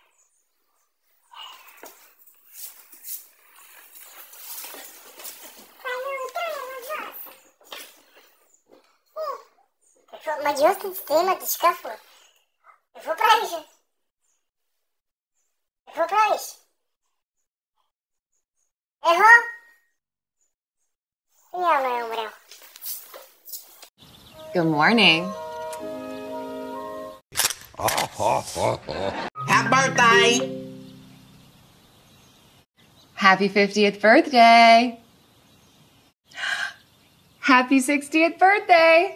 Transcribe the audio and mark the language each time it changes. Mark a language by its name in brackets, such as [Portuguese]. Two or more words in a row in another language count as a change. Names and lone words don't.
[Bulgarian] Това е много труден въпрос. Какво? Магиосниците имат и шкафо. Какво правиш? Какво правиш? Ехо? Явно е умрял. [English] Good morning. Happy birthday! Happy 50th birthday. Happy 60th birthday.